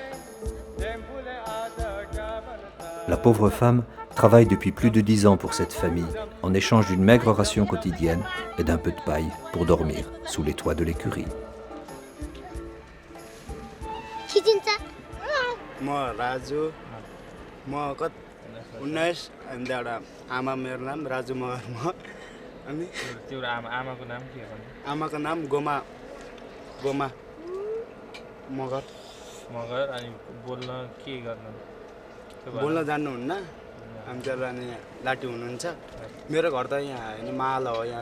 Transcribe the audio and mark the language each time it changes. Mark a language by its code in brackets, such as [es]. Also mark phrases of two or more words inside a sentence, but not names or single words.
[fr] La pauvre femme travaille depuis plus de 10 ans pour cette famille, en échange d'une maigre ration quotidienne et d'un peu de paille pour dormir sous les toits de l'écurie. [ne] Moi, Raju, moi, 19 अनि एउटा आमा मेरो नाम राजु मगर अनि त्यो आमाको नाम के हो? आमाको नाम गोमा मगर अनि बोल्न के गर्न? बोल्न जान्नुहुन्न हामीहरु अनि लाटी हुनुहुन्छ मेरो घर त यहाँ हैन माल हो यहाँ त